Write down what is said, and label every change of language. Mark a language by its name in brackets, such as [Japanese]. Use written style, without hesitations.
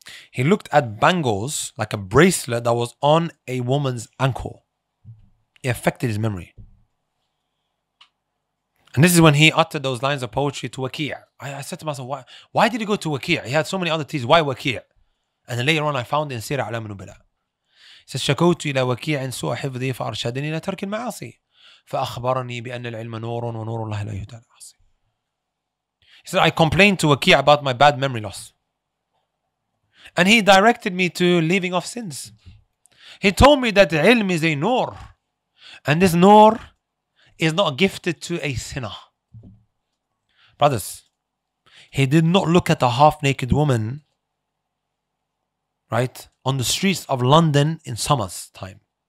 [English] He looked at bangles like a bracelet that was on a woman's ankle. It affected his memory. And this is when he uttered those lines of poetry to Waki'. I said to myself, why did he go to Waki'? He had so many other teas. Why Waki'? And then later on I found it in Sirah A'lam Nubala. He says, [Arabic] شكوت إلى وكيع سوء حفظي فأرشدني إلى ترك المعاصي فأخبرني بأن العلم نور ونور الله لا يهدى العاصي. [English] He said, I complained to Waki' about my bad memory loss. And he directed me to leaving off sins. He told me that ilm is a nur. And this nur is not gifted to a sinner. Brothers, he did not look at a half-naked woman, right, on the streets of London in summer's time.